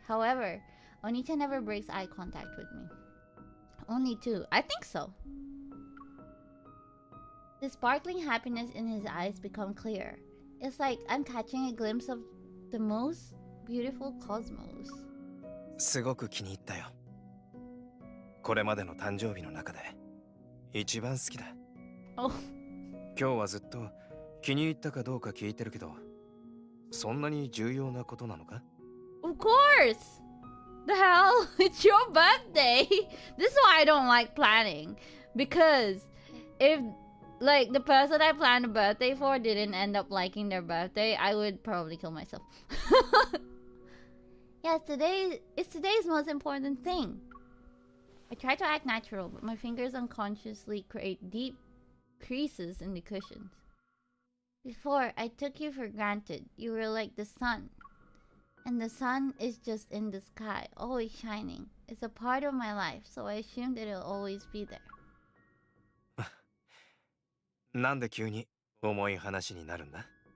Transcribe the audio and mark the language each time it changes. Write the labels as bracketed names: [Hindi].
[English] However, Oniichaan never breaks eye contact with me. Only two. I think so. The sparkling happiness in his eyes become clearer. It's like I'm catching a glimpse of the most beautiful cosmos. [Japanese] すごく気に入ったよ。これまでの誕生日の中で一番好きだ。 Oh. 今日はずっと気に入ったかどうか聞いてるけど、そんなに重要なことなのか？ [English] Of course! The hell? It's your birthday! This is why I don't like planning. Because if, like, the person I planned a birthday for didn't end up liking their birthday, I would probably kill myself. Yes, it's today's most important thing. I try to act natural, but my fingers unconsciously create deep creases in the cushions. Before, I took you for granted. You were like the sun. And the sun is just in the sky, always shining. It's a part of my life, so I assumed it'll always be there. [Japanese] なんで急に重い話になるんだ？